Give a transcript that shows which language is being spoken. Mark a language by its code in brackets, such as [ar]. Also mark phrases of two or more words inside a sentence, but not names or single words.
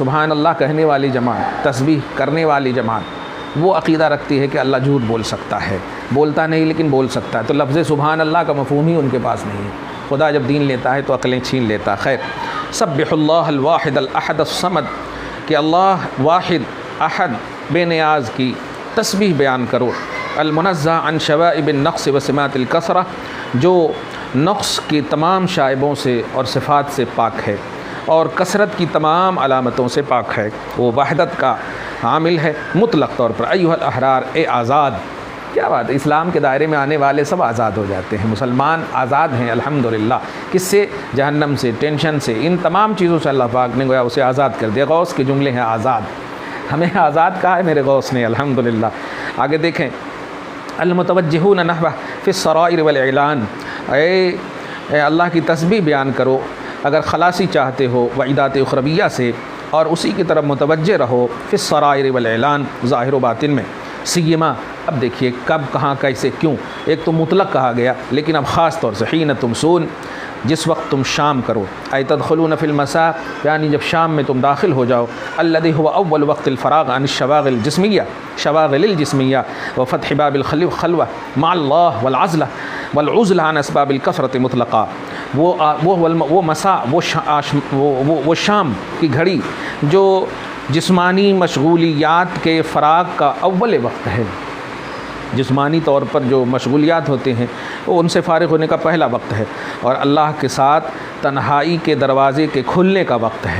[ar] سبحان الله [ur] کہنے والی جماعت، تسبیح کرنے والی جماعت، وہ عقیدہ رکھتی ہے کہ اللہ جھوٹ بول سکتا ہے. بولتا نہیں لیکن بول سکتا ہے۔ تو لفظ [ar] سبحان الله [ur] کا مفہوم ہی ان کے پاس نہیں ہے. خدا جب دین لیتا ہے تو عقلیں چھین لیتا۔ خیر, [ar] سبحوا الله الواحد الأحد الصمد, [ur] کہ اللہ واحد احد بےنیاز کی تسبیح بیان کرو. [ar] المنزه عن شوائب النقص وسمات الكثرة, [ur] جو نقص کی تمام شائبوں سے اور صفات سے پاک ہے اور کثرت کی تمام علامتوں سے پاک ہے. وہ وحدت کا حامل ہے مطلق طور پر. [ar] أيها الأحرار, [ur] اے آزاد. کیا بات ہے، اسلام کے دائرے میں آنے والے سب آزاد ہو جاتے ہیں. مسلمان آزاد ہیں الحمدللہ. किससे? جہنم سے، ٹینشن سے، ان تمام چیزوں سے اللہ پاک نے گویا اسے آزاد کر دیا. غوث کے جملے ہیں آزاد، ہمیں آزاد کہا ہے میرے غوث نے، الحمدللہ. آگے دیکھیں, [ar] المتوجهون نحوه في السرائر والإعلان, [ur] اللہ کی تسبیح بیان کرو اگر خلاصی چاہتے ہو وعیدات اخرویہ سے، اور اسی کی طرف متوجہ رہو [ar] في السرائر والإعلان, [ur] ظاہر و باطن میں. سیما، اب دیکھیے کب، کہاں، کیسے، کیوں۔ ایک تو مطلق کہا گیا، لیکن اب خاص طور سے [ar] حين تمسون, [ur] جس وقت تم شام کرو. [ar] أي تدخلون في المساء, [ur] یعنی جب شام میں تم داخل ہو جاؤ. [ar] الذي هو أول وقت الفراغ عن شواغل جسمية، شواغل الجسمية وفتح باب الخلوة مع الله والعزلة والعزلة عن أسباب الكثرة مطلقة. [ur] وہ مسا، وہ شام کی گھڑی جو جسمانی مشغولیات کے فراغ کا اول وقت ہے. جسمانی طور پر جو مشغولیات ہوتے ہیں وہ ان سے فارغ ہونے کا پہلا وقت ہے، اور اللہ کے ساتھ تنہائی کے دروازے کے کھلنے کا وقت ہے.